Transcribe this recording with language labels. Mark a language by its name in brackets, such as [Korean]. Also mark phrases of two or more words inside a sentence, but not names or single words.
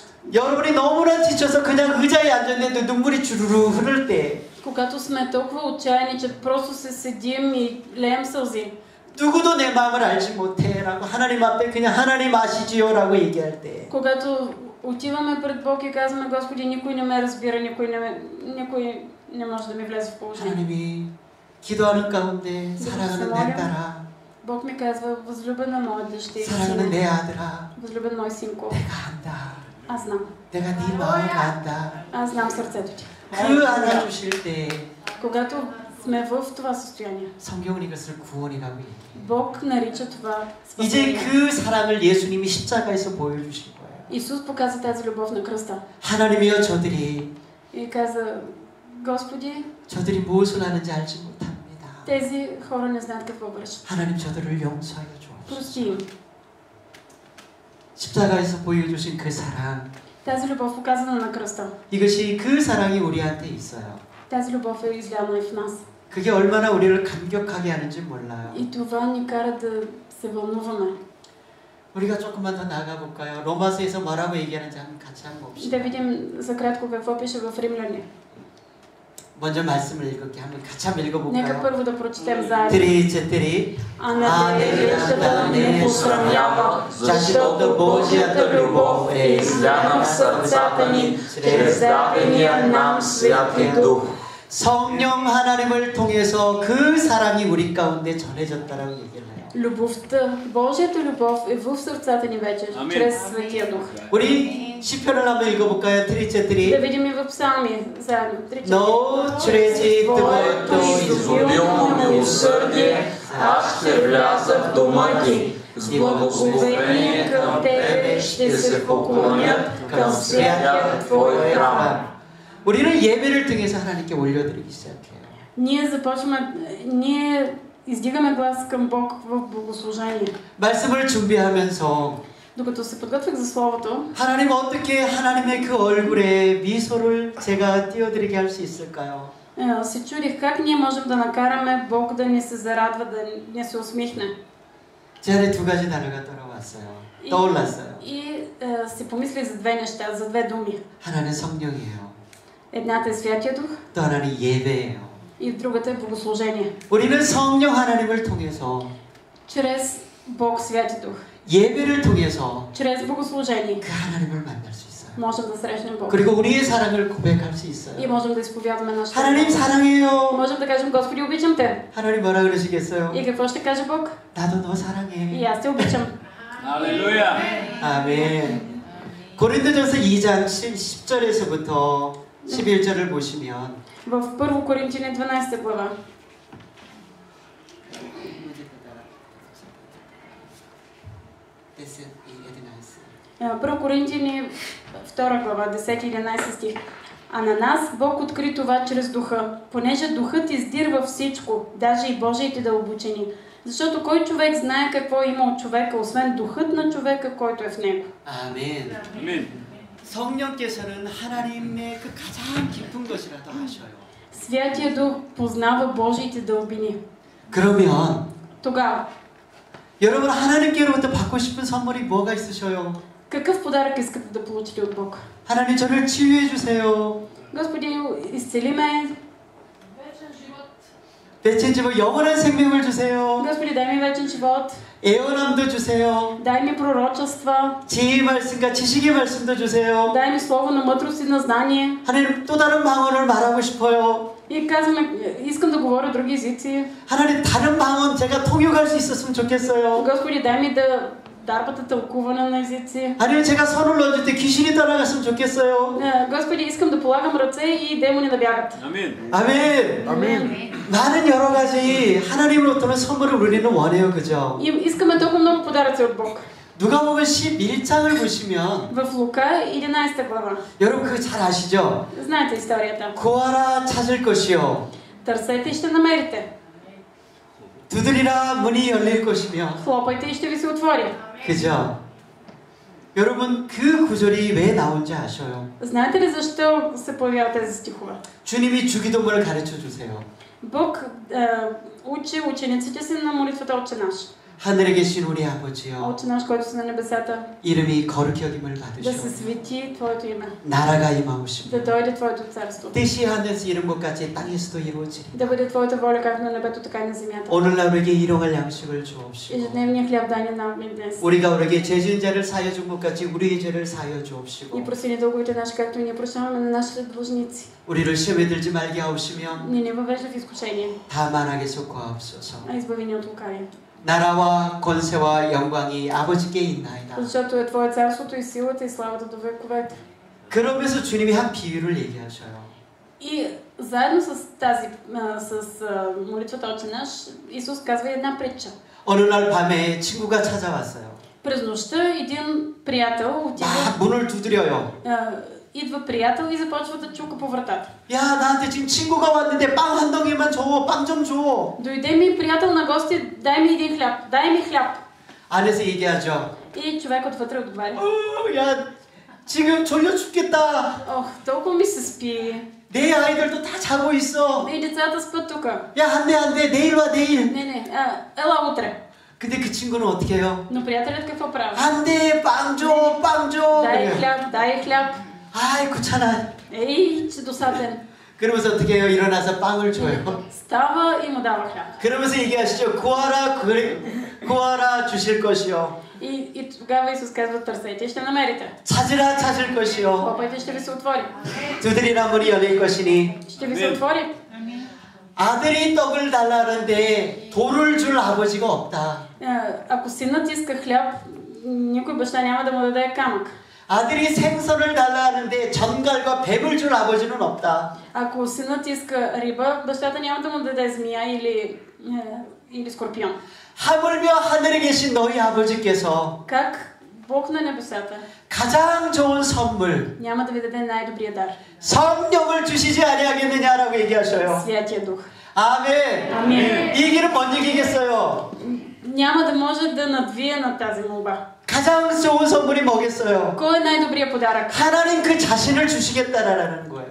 [Korean] 여러분이 너무나 지쳐서 그냥 의자에 앉았는데 눈물이 주르르 흐를 때 [Bulgarian] когато сме толкова отчаяни, че просто се седим и леем сълзи, [Korean] 누구도 내 마음을 알지 못해라고 하나님 앞에 그냥 하나님 아시지요라고 얘기할 때 [Bulgarian] когато отиваме пред Бог и казваме: Господи, никой не ме разбира, никой не може да ми влезе в положение. [Korean] 하나님이 기도하는 가운데 사랑하는 내 딸아, [Bulgarian] Бог ми казва: възлюбена моя дъщеря, [Korean] 사랑하는 내 아들아, [Bulgarian] възлюбен мой синко, [Korean] 내가 안다. [Bulgarian] аз знам. [Korean] 내가 네 마음을 안다. [Bulgarian] Аз знам сърцето ти. [Korean] 그 안아주실 때 [Bulgarian] Когато сме в това състояние, [Korean] 성경은 이것을 구원이라고 얘기해요. [Bulgarian] Бог нарича това [Korean] 이제 [Bulgarian] спасение. [Korean] 그 사랑을 예수님이 십자가에서 보여주신 거예요. [Bulgarian] Исус показа тази любов на кръста [Korean] 하나님이여 저들이 [Bulgarian] и каза: Господи, [Korean] 저들이 무엇을 하는지 알지 못합니다. [Bulgarian] тези хора не знаят какво вършат. [Korean] 하나님 저들을 용서하여 주옵소서. [Bulgarian] Прости им. [Korean] 십자가에서 보여주신 그 사랑, [Bulgarian] Тази любов показана на кръста. [Korean] 이것이 그 사랑이 우리한테 있어요. [Bulgarian] Тази любов е изляна и в нас. [Korean] 그게 얼마나 우리를 감격하게 하는지 몰라요. [Bulgarian] И това ни кара да се вълнуваме. [Korean] 우리가 조금만 더 나가 볼까요? 로마서에서 뭐라고 얘기하는지 한번 같이 한번 봅시다. [Bulgarian] Да видим за кратко какво пише в Римляни. [Korean] 먼저 말씀을 읽을게 한번 같이 한번 [Bulgarian] Нека [Korean] 읽어볼까요? [Bulgarian] първо да прочетем заедно. 트리 А надеждата не посрамява, защото Божията любов е изляна в сърцата ни чрез дадения нам Святия Дух. [Korean] 성령 하나님을 통해서 그 사랑이 우리 가운데 전해졌다라고 얘기를 해요. [Bulgarian] Любовта, Божията любов е в сърцата ни вече, чрез Светия Дух. [Korean] 우리 시편을 한번 읽어볼까요? 트리. [Bulgarian] Да видим и в псалми заедно. 너 чрези твоето изобилно милосърдие, аз ще вляза в дома ти. С благословение към тебе ще се поклонят към святия твой храм. [Korean] 우리는 예배를 통해서 하나님께 올려드리기 시작해요. [Bulgarian] ние издигаме глас към Бог в богослужение. [Korean] 말씀을 준비하면서 [Bulgarian] Докато се подготвях за Словото, [Korean] 하나님 어떻게 하나님의 그 얼굴에 미소를 제가 띄워드리게 할 수 있을까요? [Bulgarian] се чудих как ние можем да накараме Бог да ни се зарадва, да ни се усмихне. [Korean] 제 안에 두 가지 단어가 떠올랐어요. [Bulgarian] И си помислих за две неща, за две думи. [Korean] 하나는 성령이에요. [Bulgarian] Едната е Святия Дух [Korean] 또 하나는 예배예요. [Bulgarian] и другата е богослужение. [Korean] 우리는 성령 하나님을 통해서 [Bulgarian] Чрез Бог Святи Дух, [Korean] 예배를 통해서 [Bulgarian] чрез богослужение [Korean] 그 하나님을 만날 수 있어요. [Bulgarian] можем да срещнем Бог. [Korean] 그리고 우리의 사랑을 고백할 수 [Bulgarian] И [Korean] 있어요. [Bulgarian] можем да изповядаме нашата [Korean] 하나님 [Bulgarian] любов. [Korean] 사랑해요. [Bulgarian] Можем да кажем, Господи, обичам те. [Korean] 하나님 뭐라 그러시겠어요? [Bulgarian] И какво ще каже Бог? [Korean] 나도 너 [Bulgarian] И [Korean] 사랑해. [Bulgarian] аз те обичам. [Korean] 할렐루야. 아멘. 고린도전서 2장 10절에서부터 11절을 보시면 [Bulgarian] В 1 Коринтияни 12 глава. Първо Коринтияни 2 глава, 10-11 стих. А на нас Бог откри това чрез Духа, понеже Духът издирва всичко, даже и Божиите дълбочини. Защото кой човек знае какво има от човека, освен Духът на човека, който е в него. [Korean] 아멘. 아멘. 성령께서는 하나님의 그 가장 깊은 것이라도 아셔요. [Bulgarian] Святия Дух познава Божиите дълбини. [Korean] 그러면 [Bulgarian] Тогава, [Korean] 여러분 하나님께로부터 받고 싶은 선물이 뭐가 있으셔요? [Bulgarian] какъв подарък искате да получите от Бог? [Korean] 하나님 저를 치유해 주세요. [Bulgarian] Господи, изцели ме. [Korean] 대체 집어 영원한 생명을 주세요. [Bulgarian] Господи, дай ми вечен живот. [Korean] 애원함도 주세요. [Bulgarian] Дай ми пророчества. [Korean] 지혜의 말씀과 지식의 말씀도 주세요. [Bulgarian] Дай ми слово на мъдрост и на знание. [Korean] 하나님 또 다른 방언을 말하고 싶어요. [Bulgarian] И казваме, искам да говоря други езици. [Korean] 하나님 다른 방언 제가 통역할 수 있었으면 좋겠어요. [Bulgarian] Господи, дай ми да дарбата тълкуване на езици. [Korean] 아니면 제가 손을 얹을 때 귀신이 떠나갔으면 좋겠어요. [Bulgarian] Господи, искам да полагам ръце и демони да бягат. [Korean] 아멘. 아멘. [Bulgarian] Амин. [Korean] 많은 여러 가지 하나님으로부터는 선물을 우리는 원해요. 그죠? [Bulgarian] И искаме толкова много подаръци от Бог. [Korean] 누가복음 11장을 보시면 [Bulgarian] В Лука 11 глава. [Korean] 여러분 그거 잘 아시죠? [Bulgarian] Знаете историята. [Korean] 구하라 찾을 것이요. [Bulgarian] Търсете и ще намерите. [Korean] 두드리라 문이 열릴 것이며. [Bulgarian] Хлопайте и ще ви се отвори. [Korean] 그죠? 여러분 그 구절이 왜 나온지 아셔요? [Bulgarian] Знаете ли защо се появяват тези стихове? [Korean] 주님이 주기도문을 가르쳐 주세요. [Bulgarian] Бог учи учениците си на молитвата Отче наш. [Korean] 하늘에 계신 우리 아버지여, [Bulgarian] Отче наш, който си на небесата, [Korean] 이름이 거룩히 여김을 [Bulgarian] да се [Korean] 받으시오. [Bulgarian] свети Твоето име, [Korean] 나라가 임하오시며 [Bulgarian] да дойде Твоето царство, [Korean] 뜻이 하늘에서 이룬 것 같이 땅에서도 이루어지리. [Bulgarian] да бъде Твоята воля както на небето, така и на земята. [Korean] 오늘날 우리에게 일용할 양식을 주옵시고 [Bulgarian] Ежедневния хляб дай ни нам днес. [Korean] 우리가 우리에게 죄진 자를 사하여 준 것 같이 우리의 죄를 사하여 주옵시고 [Bulgarian] И прости ни дълговете наши, както и ние прощаваме на нашите длъжници. [Korean] 우리를 시험에 들지 말게 하옵시며 [Bulgarian] Не ни въвежда в изкушение, [Korean] 다만하게 속하옵소서. [Bulgarian] а избави ни от лукавия. [Korean] 나라와 권세와 영광이 아버지께 있나이다. [Bulgarian] Защото е Твое царството и силата и славата до вековете. [Korean] 그러면서 주님이 한 비유를 얘기하셔요. [Bulgarian] И заедно с тази, молитвата Отче наш, Исус казва една притча. [Korean] 어느 날 밤에 친구가 찾아왔어요. [Bulgarian] През нощта един приятел отива, [Korean] 막 문을 두드려요. [Bulgarian] идва приятел и започва да чука по вратата. [Korean] 야, 나한테 지금 친구가 왔는데 빵 한 덩이만 줘. 빵 좀 줘. [Bulgarian] Дойде ми приятел на гости, дай ми един хляб, дай ми хляб. [Korean] 안에서 얘기하죠. [Bulgarian] И човек отвътре отговаря. [Korean] 야, 지금 졸려 죽겠다. [Bulgarian] Ох, толкова ми се спи. [Korean] 내 아이들도 다 자고 있어. [Bulgarian] И децата спят тук. [Korean] 야, 안 돼. 내일 와, 내일. [Bulgarian] Не, ела утре. [Korean] 근데 그 친구는 어떻게 해요? [Bulgarian] Но приятелят какво прави? [Korean] 안 돼, 빵 줘, 빵 줘. [Bulgarian] Дай хляб. [Korean] 아이, 귀찮아. [Bulgarian] Ей, че досаден. [Korean] 그러면서 어떻게 해요? 일어나서 빵을 줘요. [Bulgarian] Става и му дава хляб. [Korean] 그러면서 얘기하시죠. 구하라 주실 것이요. [Bulgarian] И тогава Исус казва, търсете и ще намерите. [Korean] 찾을 것이요. [Bulgarian] Хлопайте, ще ви се отвори. [Korean] 두드리라 문이 열릴 것이니. [Bulgarian] Ще ви се отвори. [Korean] 아들이 떡을 달라는데 돌을 줄 아버지가 없다. [Bulgarian] Ако синът иска хляб, никой баща няма да му даде камък. [Korean] 아들이 생선을 달라는데 전갈과 뱀을 줄 아버지는 없다. [Bulgarian] Ако синът иска риба, бащата няма да му даде змия или скорпион. [Korean] 하물며 하늘에 계신 너희 아버지께서 [Bulgarian] Как Бог на небесата [Korean] 가장 좋은 선물 [Bulgarian] няма да ви даде най-добрия дар? [Korean] 성령을 주시지 아니하겠느냐라고 얘기하셔요. [Bulgarian] Святия Дух. [Korean] 아멘. [Bulgarian] Амин. [Korean] 이 길은 못 이기겠어요. [Bulgarian] Няма да може да надвие на тази молба. [Korean] 가장 좋은 선물이 뭐겠어요? [Bulgarian] Кой е най-добрият подарък? [Korean] 하나님 그 자신을 주시겠다라는 거예요.